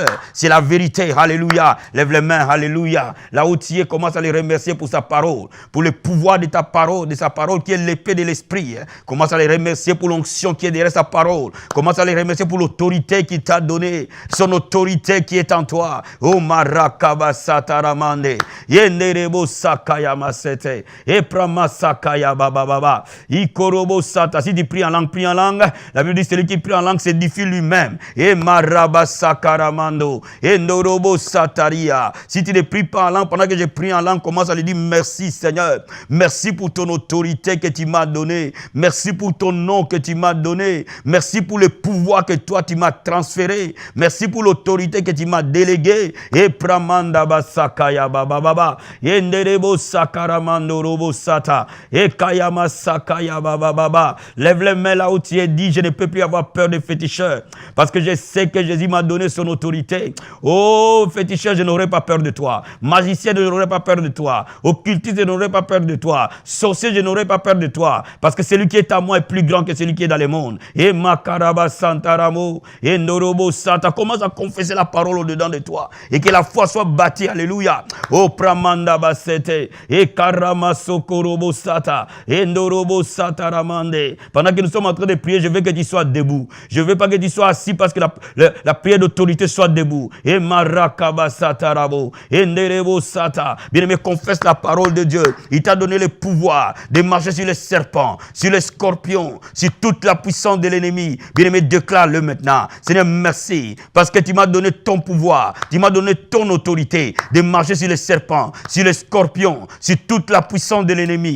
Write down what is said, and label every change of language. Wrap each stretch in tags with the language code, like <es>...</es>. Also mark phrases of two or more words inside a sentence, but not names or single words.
<fr>C'est la vérité. Alléluia. Lève les mains. Alléluia. Là où tu es, commence à les remercier pour sa parole, pour le pouvoir de ta parole, de sa parole qui est l'épée de l'esprit. Commence à les remercier pour l'onction qui est derrière sa parole. Commence à les remercier pour l'autorité qu'il t'a donnée, son autorité qui est en toi. Oh marakaba sataramande. Yenderebo sakaya masete. Eprama sakaya bababa. Ikorobo sata. Si tu pries en langue, prie en langue. La Bible dit celui qui prie en langue s'édifie lui-même. Et maraba sakaramando. Et ndorobo sataria. Si tu ne pries pas en langue, pendant que je prie en langue, commence à lui dire merci Seigneur. Merci pour ton autorité que tu m'as donnée. Merci pour ton nom que tu m'as donné. Merci pour le pouvoir que toi tu m'as transféré. Merci pour l'autorité que tu m'as déléguée. Et pramanda basakaya bababa. Et nderebo sakaramando robo sata. Et kayama sakaya bababa. Lève les mains là où tu es, dit je ne peux plus avoir peur des féticheurs. Parce que je sais que Jésus m'a donné son autorité. Oh, féticheur, je n'aurai pas peur de toi. Magicien, je n'aurai pas peur de toi. Occultiste, je n'aurai pas peur de toi. Sorcier, je n'aurai pas peur de toi. Parce que celui qui est à moi est plus grand que celui qui est dans le monde. Et makaraba santaramo, et ndorobo santa. Commence à confesser la parole au-dedans de toi. Et que la foi soit bâtie. Alléluia. Oh, pramanda basa. sete. Et karamasokorobo sata. Endorobo sata ramande. Pendant que nous sommes en train de prier, je veux que tu sois debout. Je veux pas que tu sois assis parce que la prière d'autorité soit debout. Et marakaba sata rabo. Enderebo sata. Bien-aimé, confesse la parole de Dieu. Il t'a donné le pouvoir de marcher sur les serpents, sur les scorpions, sur toute la puissance de l'ennemi. Bien-aimé, déclare-le maintenant. Seigneur, merci parce que tu m'as donné ton pouvoir, tu m'as donné ton autorité de marcher sur les serpents, sur les scorpions, sur toute la puissance de l'ennemi.</fr>